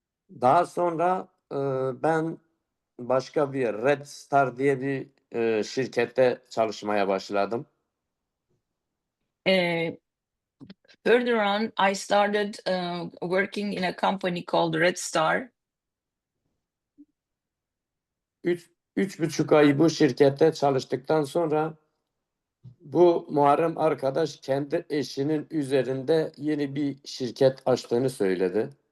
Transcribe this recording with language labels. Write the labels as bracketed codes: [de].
[tr] daha sonra ben başka bir Red Star diye bir şirkette çalışmaya başladım. [en] Further on, I started working in a company called Red Star. [tr] 3,5 ay bu şirkette çalıştıktan sonra bu Muharrem arkadaş kendi eşinin üzerinde yeni bir şirket açtığını söyledi.